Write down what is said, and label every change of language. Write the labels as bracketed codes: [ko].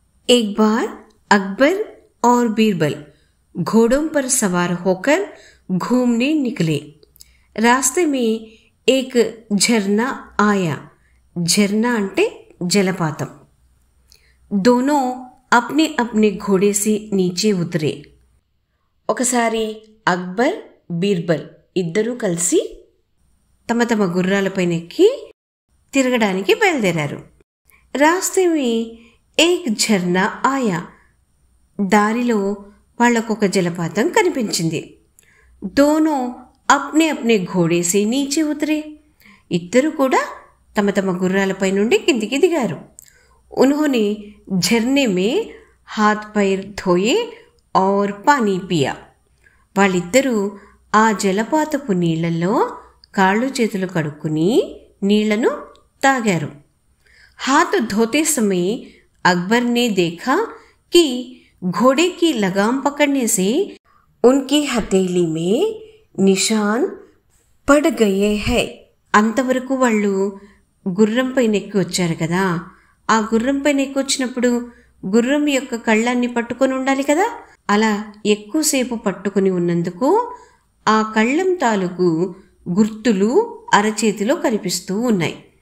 [hi] एक बार अकबर और बीरबल घोड़ों पर सवार होकर घूमने निकले. रास्ते में एक झरना आया. [te] झरना అంటే జలపాతం. [hi] दोनों अपने अपने घोड़े से नीचे उतरे. [te] ఒకసారి అక్బర్, బీర్బల్ ఇద్దరూ కలిసి తమ తమ గుర్రాలపైన ఎక్కి తిరగడానికి బయలుదేరారు. [hi] రాస్తే మే ఏక్ ఝర్నా ఆయా, [te] దారిలో వాళ్లకొక జలపాతం కనిపించింది. [hi] దోనో అప్నే అప్నే ఘోడే సే నీచే ఉతరే, [te] ఇద్దరు కూడా తమ తమ గుర్రాలపై నుండి కిందికి దిగారు. [hi] ఉన్హోనే ఝర్నే మే హాత్ పైర్ ధోయే ఔర్ పానీ పియా, [te] వాళ్ళిద్దరూ ఆ జలపాతపు నీళ్లలో కాళ్ళు చేతులు కడుక్కుని నీళ్లను తాగారు. [hi] हाथ धोते समय अकबर ने देखा कि घोड़े की लगाम पकड़ने से उनकी हथेली में निशान पड़ गए हैं. [te] అంతవరకు వాళ్ళు గుర్రం పైన ఎక్కి వచ్చారు కదా, ఆ గుర్రం పైన ఎక్కి వచ్చినప్పుడు గుర్రం యొక్క కళ్ళాన్ని పట్టుకొని ఉండాలి కదా, అలా ఎక్కువసేపు పట్టుకుని ఉన్నందుకు ఆ కళ్ళం తాలూకు గుర్తులు అరచేతిలో కనిపిస్తూ ఉన్నాయి.